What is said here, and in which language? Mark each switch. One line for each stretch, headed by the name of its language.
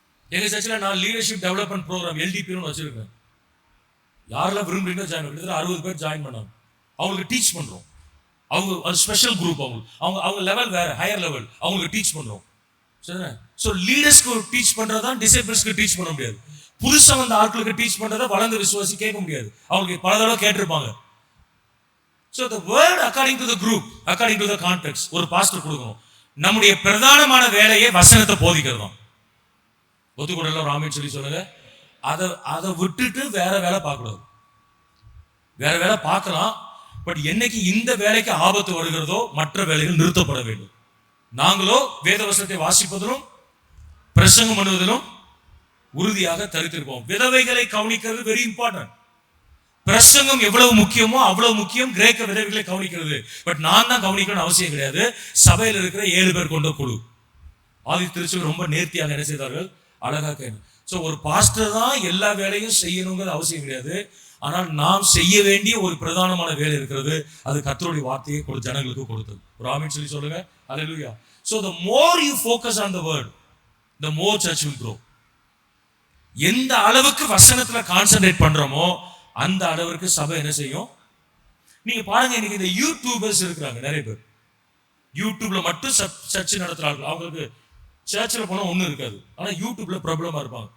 Tamil: எங்க சர்ச்சில் நான் லீடர்ஷிப் டெவலப்மெண்ட் ப்ரோக்ராம் LDP வச்சிருக்கேன். யாரெல்லாம் விரும்புறீங்களோ ஜாயின் பண்ணி 60 பேர் ஜாயின் பண்ணாங்க. அவங்களுக்கு டீச் பண்றோம். அவங்க அது ஸ்பெஷல் குரூப், அவங்க லெவல் வேற, ஹையர் லெவல், அவங்களுக்கு டீச் பண்றோம். சரிண்ணே? ஸோ லீடர்ஸ்க்கு டீச் பண்றதான் டிசைபிள்ஸ்க்கு டீச் பண்ண முடியாது. புதுசா வந்த ஆட்களுக்கு டீச் பண்றதை வளர்ந்த விசுவாசி கேட்க முடியாது, அவங்களுக்கு பல தடவை கேட்டிருப்பாங்க.
English: so the word according to the group, according to the context,
Tamil: ஒரு பாஸ்டர் கொடுக்கணும். நம்முடைய பிரதானமான வேலையை வசனத்தை போதிக்கிறது தான். ஒத்துக்கூடலாம் ராமேன்னு சொல்லி சொல்லுங்க. அதை விட்டுட்டு வேற வேலை பார்க்கக்கூடாது. வேற வேலை பார்க்கலாம், பட் என்னைக்கு இந்த வேலைக்கு ஆபத்து வருகிறதோ மற்ற வேலைகள் நிறுத்தப்பட வேண்டும். நாங்களோ வேதவசனத்தை வாசிப்பதிலும் பிரசங்கம் பண்ணுவதிலும் உறுதியாக தரித்திருப்போம். விதவைகளை கவனிக்கிறது வெரி இம்பார்ட்டன்ட். பிரசங்கம் எவ்வளவு முக்கியமோ அவ்வளவு முக்கியம் கிரேக்க விதவைகளை கவனிக்கிறது. பட் நான் தான் கவனிக்கணும்னு அவசியம் கிடையாது. சபையில் இருக்கிற 7 பேர் கொண்ட குழு ஆதி திருச்சியில் ரொம்ப நேர்த்தியாக என்ன செய்தார்கள், அழகா கேட்கணும். ஸோ ஒரு பாஸ்டர் தான் எல்லா வேலையும் செய்யணுங்கிறது அவசியம் கிடையாது. ஆனால் நாம் செய்ய வேண்டிய ஒரு பிரதானமான வேலை இருக்கிறது, அது கர்த்தருடைய வார்த்தையை ஜனங்களுக்கு கொடுத்தது. ஒரு ஆமென் சொல்லி சொல்லுங்க. அல்லேலூயா.
English: So the more you focus on the word, the more church will grow.
Tamil: எந்த அளவுக்கு வசனத்துல கான்சென்ட்ரேட் பண்றோமோ அந்த அளவுக்கு சபை என்ன செய்யும்? நீங்க பாருங்க, இன்னைக்கு இந்த யூடியூபர்ஸ் இருக்கிறாங்க நிறைய பேர், யூடியூப்ல மட்டும் சர்ச் நடத்துறாங்க. அவங்களுக்கு சர்ச்சில் போனா ஒன்றும் இருக்காது, ஆனா யூடியூப்ல பிரபலமா இருப்பாங்க.